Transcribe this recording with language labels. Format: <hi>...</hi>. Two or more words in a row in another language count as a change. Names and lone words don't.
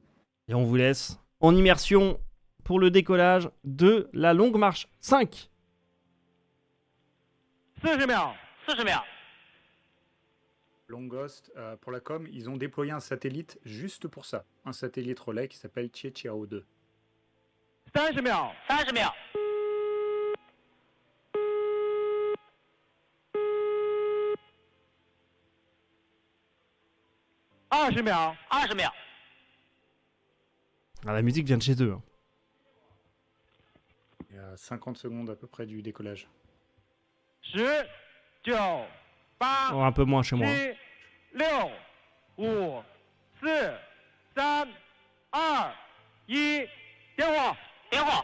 <fr>Et on vous laisse en immersion pour le décollage de la Longue Marche 5.</fr> <zh>40 秒，40秒。</zh> <fr>Longost, pour la com, ils ont déployé un satellite juste pour ça. Un satellite relais qui s'appelle Qiao 2.</fr> <zh>30秒，30秒。20秒，20秒。</zh> <fr>Ah, la musique vient de chez eux. Il y a 50 secondes à peu près du décollage.</fr> <zh>10、9、8、</zh> <fr>Oh, un peu moins chez moi.</fr> <zh>7、6、5、4、3、2、1，点火，点火。</zh>